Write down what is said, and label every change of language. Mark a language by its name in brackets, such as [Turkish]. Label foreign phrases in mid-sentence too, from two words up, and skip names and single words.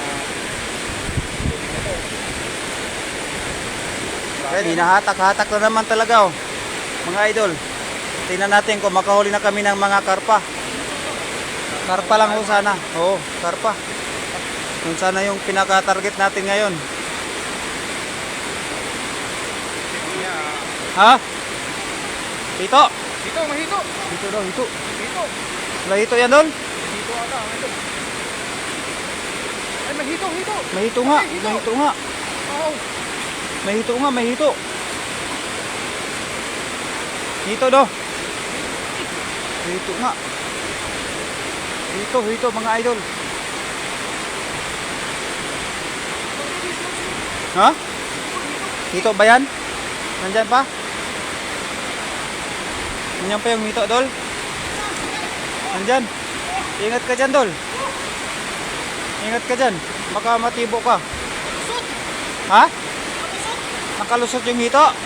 [Filipino] Kaya hinahatak-hatak na naman talaga, oh. Mga idol, tingnan natin kung makahuli na kami ng mga karpa. Karpa lang ho sana. Oo, karpa. Kung sana yung pinaka-target natin ngayon. Ha? Hito? Hito, mahito. Hito daw, hito. Hito. Wala hito yan, Dol? Hito ata, ito. Ay, mahito. Mahito nga, Okay, hito. mahito nga. Oh. Mahito. Hito do. Hito nga. Hito mga idol. Ha? Hito ba yan? Nandyan pa? Nandyan pa yung hito, Dol? Nandyan. Ingat ka dyan, Dol. Ingat ka dyan. Baka matibo ka. Ha? Nakalusot yung hito?